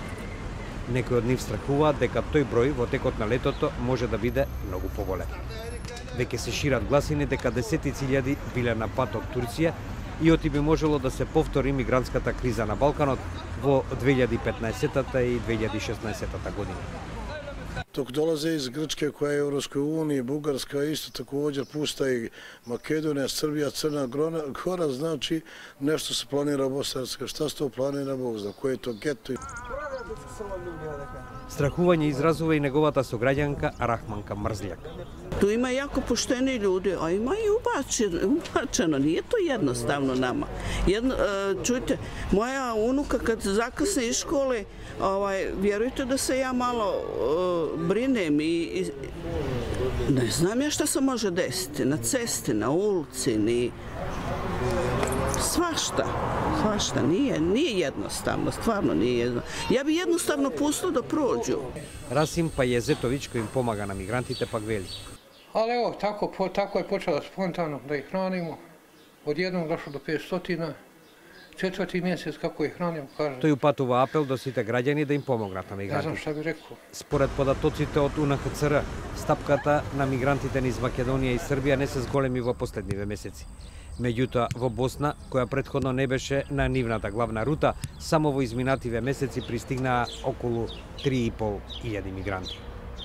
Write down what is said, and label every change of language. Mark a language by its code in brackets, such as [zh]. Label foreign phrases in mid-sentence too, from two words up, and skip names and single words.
[mk] Некои од нив страхуваат дека тој број во текот на летото може да биде многу поголем. Веќе се шират гласини дека десетици илјади биле на пат од Турција и оти би можело да се повтори мигрантската криза на Балканот во 2015 и 2016 година. [bs] Dok dolaze iz Grčke koja je u Europskoj uniji, Bugarska isto također pusta i Makedonija, Srbija, Crna Gora, znači nešto se planira Bosna i Hercegovina. Šta se to planira, Bog zna, koje je to geto? [mk] Страхување изразува и неговата сограѓанка Рахманка Мрзљак. [bs] Tu ima jako pošteni ljudi, a ima i ubačeno. Nije to jednostavno nama. Čujte, moja unuka kad zakasne iz škole, vjerujte da se ja malo brinem i ne znam ja šta se može desiti na cesti, na ulici, ni svašta, nije jednostavno, stvarno nije jednostavno. Ja bi jednostavno pustila da prođu. [mk] Расим Пајезетовиќ, кој им помага на мигрантите, пак вели. [bs] Ali evo, tako je počelo spontano da ih hranimo. Od jednog došlo do 500, četvrti mjesec kako ih hranimo, kažem. [mk] Тој упатува апел до сите граѓани да им помогнат на [bs] Ne [mk] мигрантите. [bs] znam šta bi rekao. [mk] Според податоците од УНХЦР, стапката на мигрантите низ Македонија и Србија не се зголеми во последниве месеци. Меѓутоа, во Босна, која претходно не беше на нивната главна рута, само во изминативе месеци пристигнаа околу 3.500 мигранти.